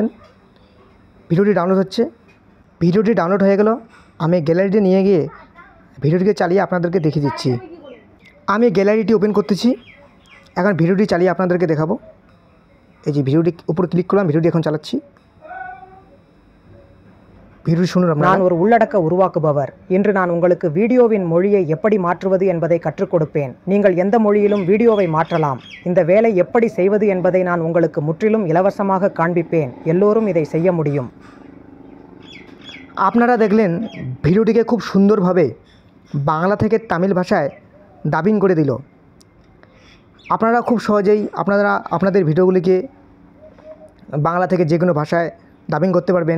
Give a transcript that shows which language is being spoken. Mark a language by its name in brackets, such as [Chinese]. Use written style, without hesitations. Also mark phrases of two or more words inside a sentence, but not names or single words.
[Bangla] ভিডিওটি ডাউনলোড হচ্ছে। ভিডিওটি ডাউনলোড হয়ে গেল। আমি গ্যালারিতে নিয়ে গিয়ে ভিডিওটিকে চালিয়ে আপনাদেরকে দেখিয়ে দিচ্ছি। আমি গ্যালারিটি ওপেন করতেছি। এখন ভিডিওটি চালিয়ে আপনাদেরকে দেখাবো। এই যে ভিডিওটি উপরে ক্লিক করলাম, ভিডিওটি এখন চালাচ্ছি। ভিডিওটি শুনুন। [Tamil] நான் ஒரு உள்ளடக்க உருவாக்குபவர். இன்று நான் உங்களுக்கு வீடியோவின் மொழியை எப்படி மாற்றுவது என்பதை கற்றுக் கொடுப்பேன். நீங்கள் எந்த மொழியிலும் வீடியோவை மாற்றலாம். இந்த வேலை எப்படி செய்வது என்பதை நான் உங்களுக்கு முற்றிலும் இலவசமாக காண்பிப்பேன். எல்லோரும் இதை செய்ய முடியும். [Bangla] আপনারা দেখলেন ভিডিওটিকে খুব সুন্দরভাবে বাংলা থেকে তামিল ভাষায় ডাবিং করে দিল। আপনারা খুব সহজেই আপনাদের ভিডিওগুলিকে বাংলা থেকে যে কোনো ভাষায় ডাবিং করতে পারবেন।